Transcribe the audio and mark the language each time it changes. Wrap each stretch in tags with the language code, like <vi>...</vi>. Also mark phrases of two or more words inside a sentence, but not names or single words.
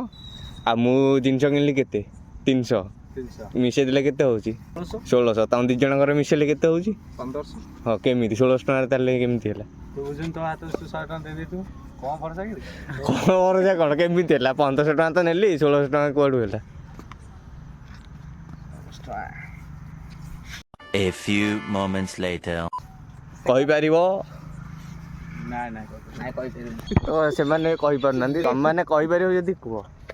<or>ଆଉ ମୁଁ ଜିନିଷ କିଣିଲି କେତେ? 300। ମିଶେଇ ଦେଲେ କେତେ ହେଉଛି? 1600। ତମ ଦୁଇ ଜଣଙ୍କର ମିଶେଇଲେ କେତେ ହେଉଛି? 1500। ହଁ କେମିତି 1600 ଟଙ୍କାରେ ତାହେଲେ କେମିତି ହେଲା? ତୁ ବୁଝୁନି ତୋ ହାତରୁ 100 ଟଙ୍କା ଦେଇଦେଇଥିବୁ। କଣ ଭରସା କି? କ'ଣ ଭରସା କ'ଣ? କେମିତି ହେଲା? 1500 ଟଙ୍କା ତ ନେଲି, 1600 ଟଙ୍କା କୁଆଡ଼ୁ ହେଲା?</or> <en>A few moments later.</en> <or>କହିପାରିବ? ନାଇଁ କହିପାରିବିନି। ତ ସେମାନେ କହିପାରୁନାହାନ୍ତି, ତମମାନେ କହିପାରିବ ଯଦି କୁହ।</or>